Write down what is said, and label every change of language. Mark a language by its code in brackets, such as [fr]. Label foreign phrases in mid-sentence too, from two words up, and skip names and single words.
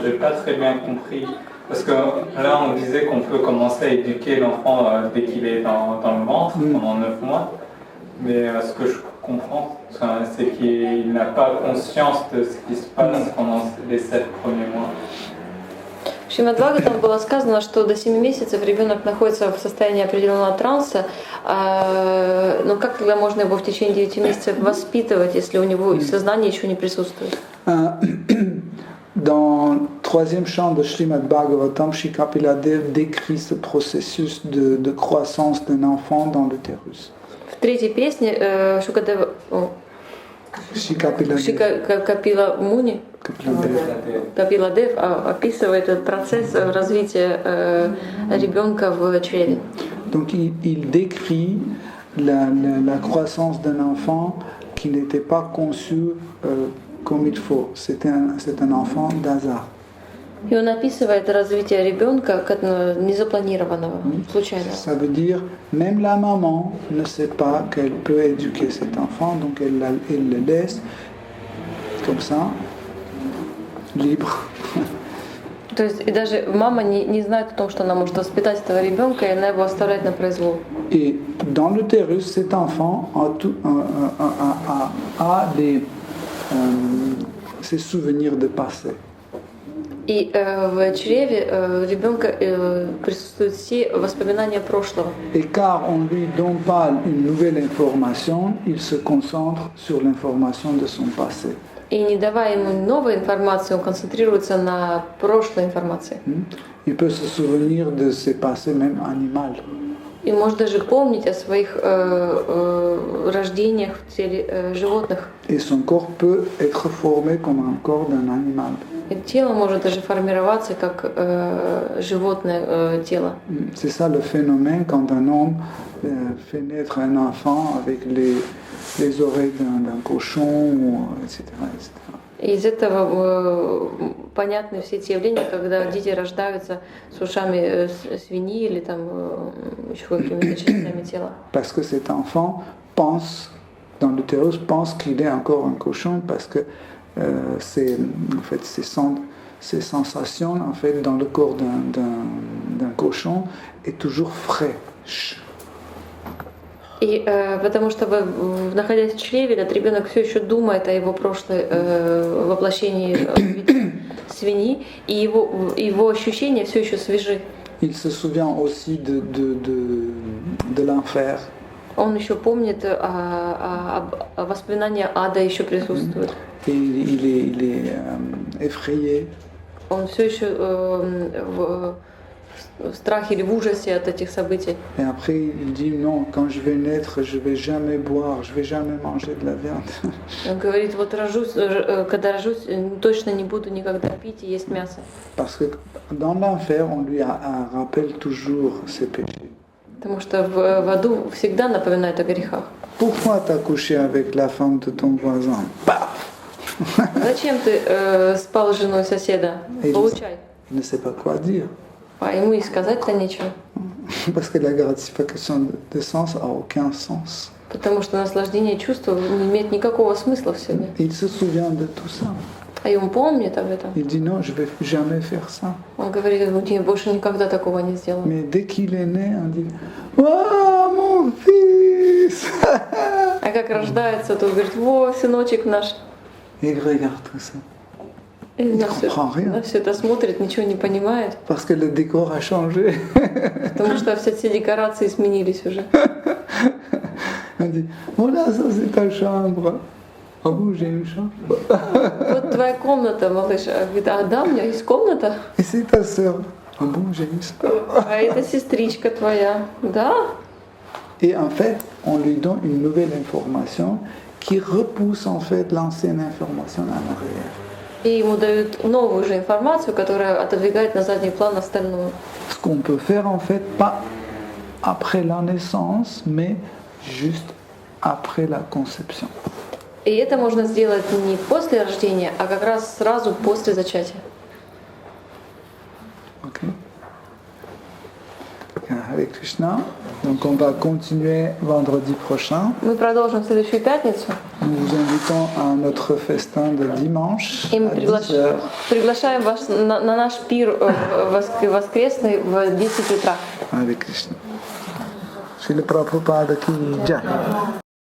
[fr] Je n'ai pas très bien compris. Parce que là, on disait qu'on peut commencer à éduquer l'enfant dès qu'il est dans le ventre, pendant 9 mois. Mais ce que je comprends, c'est qu'il n'a pas conscience de ce qui se passe pendant les 7 premiers mois. [ru] В Шримад-Бхагаватам было сказано, что до 7 месяцев ребенок находится в состоянии определенного транса, но как тогда можно его в течение 9 месяцев воспитывать, если у него сознание еще не присутствует? [fr] Dans le 3e chant de Srimad Bhagavatam, Shri Kapila Dev décrit ce processus de croissance d'un enfant dans l'utérus. [ru] В третьей песне Капила Муни, Капила Дев описывает этот процесс развития ребенка в чреве. [fr] Donc il décrit la croissance d'un enfant qui n'était pas conçu comme il faut. C'est un enfant d'hasard. [ru] И он описывает развитие ребенка как незапланированного, случайного. [fr] Ça veut dire même la maman ne sait pas qu'elle peut éduquer cet enfant, donc elle le laisse comme ça, libre. [ru] То есть и даже мама не знает о том, что она может воспитать этого ребенка, и она его оставляет на произвол. [fr] Et dans l'utérus, cet enfant a ses souvenirs de passé. [ru] И в чреве ребенка присутствуют все воспоминания прошлого. [fr] Et car on lui donne pas une nouvelle information, il se concentre sur l'information de son passé. [ru] И не давая ему новой информации, он концентрируется на прошлой информации. [fr] Il peut se souvenir de ses passés même animaux. [ru] И может даже помнить о своих рождениях в теле животных. [fr] Et son corps peut être formé comme un corps d'un animal. [ru] И тело может даже формироваться как животное тело. [fr] C'est ça le phénomène quand un homme fait naître un enfant avec les oreilles d'un cochon, etc., etc. [ru] И из этого понятны все эти явления, когда дети рождаются с ушами свиньи или там еще какими-то частями тела. [fr] Parce que cet enfant pense, dans l'utérus, pense qu'il est encore un cochon parce que ces sensations en fait, dans le corps d'un cochon est toujours fraîche. [ru] И потому что, находясь в чреве, этот ребенок все еще думает о его прошлой воплощении свиньи, и его ощущения все еще свежи. [fr] Il se souvient aussi de l'enfer. [ru] Он еще помнит, воспоминания ада еще присутствуют. [fr] Et il est effrayé. [ru] Он все еще в страхе или в ужасе от этих событий. [fr] Et après, il dit non, quand je vais naître, je vais jamais boire, je vais jamais manger de la viande. [ru] Он говорит, вот когда рожусь, точно не буду никогда пить и есть мясо. [fr] Parce que dans l'enfer, on lui rappelle toujours ses péchés. [ru] Потому что в аду всегда напоминают о грехах. [fr] Pourquoi t'as couché avec la femme de ton voisin? Paf! [ru] Зачем ты спал с женой соседа? Получай. [fr] Il ne sait pas quoi dire. [ru] А ему и сказать-то нечего. [fr] Parce que la gratification de sens a aucun sens. [ru] Потому что наслаждение чувства не имеет никакого смысла в себе. [fr] Il se souvient de tout ça. [ru] А и он помнит об этом. [fr] Il dit non, je vais jamais faire ça. [ru] Он говорит, я больше никогда такого не сделаю. [fr] Mais dès qu'il est né, on dit «Oh, mon fils!» [ru] А как рождается, то говорит, во, сыночек наш. [fr] Et il regarde tout ça. [ru] И на все это смотрит, ничего не понимает. [fr] Parce que le décor a changé. [ru] Потому что все декорации сменились уже. [fr] On dit voilà, ça c'est ta chambre. Ah bon, j'ai une chambre. [ru] Вот твоя комната, малыш. Говорит, а да, у меня есть комната. [fr] Et c'est ta sœur. Ah bon, j'ai une sœur. [ru] А это сестричка твоя. Да? [fr] Et en fait, on lui donne une nouvelle information qui repousse en fait l'ancienne information en arrière. [ru] И ему дают новую же информацию, которая отодвигает на задний план остальную. [fr] Ce qu'on peut faire en fait, pas après la naissance, mais juste après la conception. [ru] И это можно сделать не после рождения, а как раз сразу после зачатия. [fr] Ok. Hare Krishna. Donc on va continuer vendredi prochain. [ru] Мы продолжим в следующую пятницу. [fr] Nous vous invitons à notre festin de dimanche [ru] И мы [fr] à 10 heures. [ru] приглашаем вас на наш пир воскресный в 10 утра. [hi] Hare Krishna. Srila Prabhupada ki jai.